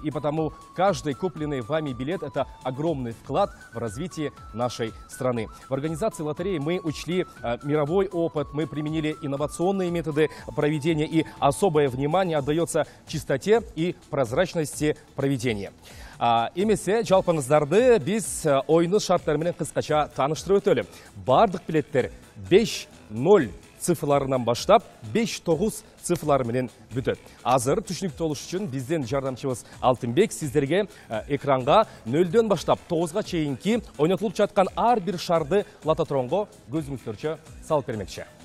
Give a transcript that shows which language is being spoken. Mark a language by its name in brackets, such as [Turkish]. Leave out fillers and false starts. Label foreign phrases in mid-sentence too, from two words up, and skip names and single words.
[Russian] И потому каждый купленный вами билет – это огромный вклад в развитие нашей страны. В организации лотереи мы учли мировой опыт, мы применили инновационные методы проведения, и особое внимание отдается чистоте и прозрачности проведения. [Kyrgyz] Эмесе жалпыңыздарды биз ойыны шарттары менен кыскача тааныштырып өтөлү. Бардык билеттер 5-0 цифрларынан баштап 5-9 цифрлары менен бүтөт. Азыр түшүнүктүү болуш үчүн бизден жардамчыбыз Алтынбек сиздерге экранга 0дөн баштап 9га чейинки ойнотулуп жаткан ар бир шарды лототронго көзүңүздөрчө салып бермекчи.